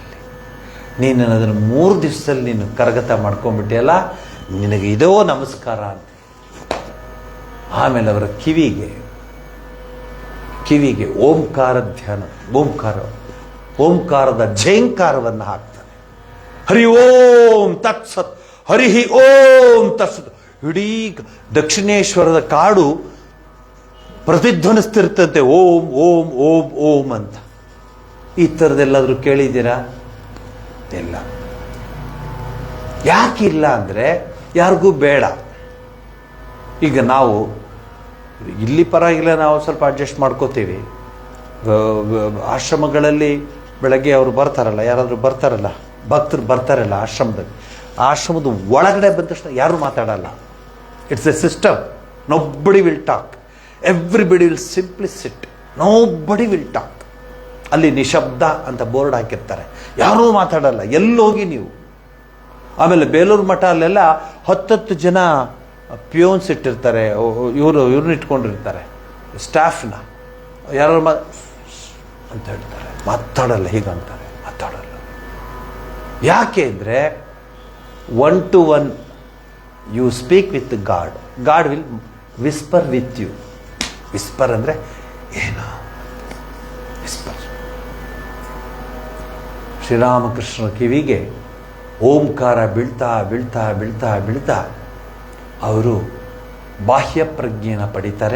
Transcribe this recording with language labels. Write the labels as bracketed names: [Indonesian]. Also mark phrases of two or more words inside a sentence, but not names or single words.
[Kannada] ನೀನು ಅದನ್ನು 3 ದಿವಸದಲ್ಲಿ ನೀನು ಕರಗತ ಮಾಡ್ಕೊಂಡ್ಬಿಟ್ಟಿಯಲ್ಲ, ನಿನಗೆ ಇದೋ ನಮಸ್ಕಾರ ಅಂತ. ಆಮೇಲೆ ಅವರ ಕಿವಿಗೆ ಓಂಕಾರ ಧ್ಯಾನ, ಓಂಕಾರದ ಝೇಂಕಾರವನ್ನು ಹಾಕ್ತಾನೆ. [Sanskrit] ಹರಿ ಓಂ ತತ್ಸತ್, ಹರಿ ಓಂ ತತ್ಸತ್. [Kannada] ಇಡೀ ದಕ್ಷಿಣೇಶ್ವರದ ಕಾಡು ಪ್ರತಿಧ್ವನಿಸ್ತಿರ್ತಂತೆ, ಓಂ ಓಂ ಓಂ ಓಂ ಅಂತ. ಈ ಥರದ್ದೆಲ್ಲಾದರೂ ಕೇಳಿದ್ದೀರಾ? ಇಲ್ಲ. ಯಾಕಿಲ್ಲ ಅಂದರೆ ಯಾರಿಗೂ ಬೇಡ. ಈಗ ನಾವು ಇಲ್ಲಿ ಪರವಾಗಿಲ್ಲ, ನಾವು ಸ್ವಲ್ಪ ಅಡ್ಜಸ್ಟ್ ಮಾಡ್ಕೋತೀವಿ. ಆಶ್ರಮಗಳಲ್ಲಿ ಬೆಳಗ್ಗೆ ಅವರು ಬರ್ತಾರಲ್ಲ, ಯಾರಾದರೂ ಬರ್ತಾರಲ್ಲ, ಭಕ್ತರು ಬರ್ತಾರಲ್ಲ ಆಶ್ರಮದ ಒಳಗಡೆ ಬಂದ ತಕ್ಷಣ ಯಾರೂ ಮಾತಾಡಲ್ಲ. [English] It's a system. Nobody will talk, everybody will simply sit, nobody will talk. [Kannada] ಅಲ್ಲಿ ನಿಶಬ್ದ ಅಂತ ಬೋರ್ಡ್ ಹಾಕಿರ್ತಾರೆ, ಯಾರೂ ಮಾತಾಡಲ್ಲ, ಎಲ್ಲೋಗಿ ನೀವು. ಆಮೇಲೆ ಬೇಲೂರು ಮಠ ಅಲ್ಲೆಲ್ಲ 10 ಜನ ಪ್ಯೂನ್ಸ್ ಇಟ್ಟಿರ್ತಾರೆ, ಇವ್ರನ್ನ ಇಟ್ಕೊಂಡಿರ್ತಾರೆ, ಸ್ಟಾಫ್ನ. ಯಾರು ಅಂತ ಹೇಳ್ತಾರೆ, ಮಾತಾಡಲ್ಲ, ಹೀಗಂತಾರೆ, ಮಾತಾಡಲ್ಲ. ಯಾಕೆ ಅಂದರೆ [English] 1 to 1 you speak with God, God will whisper with you. [Kannada] ವಿಸ್ಪರ್ ಅಂದರೆ ಏನು? ವಿಸ್ಪರ್. ಶ್ರೀರಾಮಕೃಷ್ಣರ ಕಿವಿಗೆ ಓಂಕಾರ ಬೀಳ್ತಾ ಬೀಳ್ತಾ ಬೀಳ್ತಾ ಬೀಳ್ತಾ ಅವರು ಬಾಹ್ಯ ಪ್ರಜ್ಞೆಯನ್ನು ಪಡಿತಾರೆ.